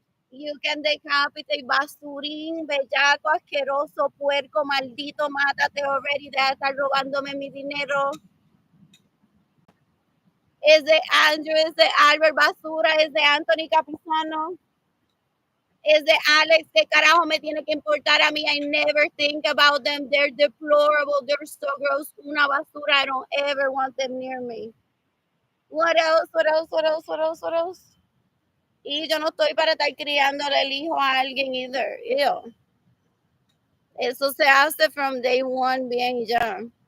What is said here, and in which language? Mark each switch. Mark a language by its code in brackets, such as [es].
[es] You can decapitate basurín, bellaco, asqueroso, puerco, maldito, mátate already. Deja de estar robándome mi dinero. Es de Andrew, es de Albert Basura, es de Anthony Capizano. Es de Alex, ¿qué carajo me tiene que importar a mí? [en] I never think about them. They're deplorable. They're so gross. Una basura. I don't ever want them near me. What else? What else? What else? What else? What else? [es] Y yo no estoy para estar criándole el hijo a alguien either. Ew. Eso se hace from day one bien y ya.